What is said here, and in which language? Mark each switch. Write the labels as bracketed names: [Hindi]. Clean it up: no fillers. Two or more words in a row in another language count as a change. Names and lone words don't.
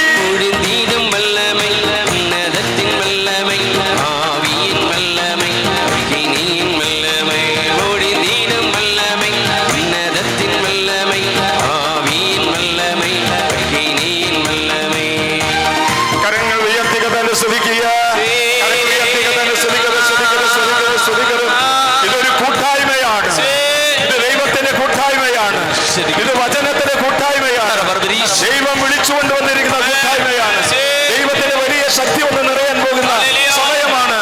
[Tamil] ஒழிந்திடும் வல்லமை உன்னதத்தின் வல்லமை ஆவியின் வல்லமை அக்கினியின் வல்லமை ஒழிந்திடும் வல்லமை உன்னதத்தின் வல்லமை ஆவியின் வல்லமை அக்கினியின் வல்லமை [Malayalam] കരങ്ങൾ ഉയർത്തി കഥാന്റെ സ്തുതിക്കുക. കരങ്ങൾ ഉയർത്തി കഥാന്റെ സ്തുതിക്കുക, സ്തുതിക്കുക, സ്തുതിക്കുക, സ്തുതിക്കുക. ഇതൊരു കൂട്ടായ്മയാണ്. ഇത് ദൈവത്തിന്റെ കൂട്ടായ്മയാണ്. ഇത് വചനത്തിന്റെ കൂട്ടായ്മയാണ്. ദൈവം വിളിച്ചുകൊണ്ട് വന്നിരിക്കുന്ന കൂട്ടായ്മയാണ്. ദൈവത്തിന്റെ വലിയ ശക്തി ഒന്ന് നിറയാൻ പോകുന്ന സമയമാണ്.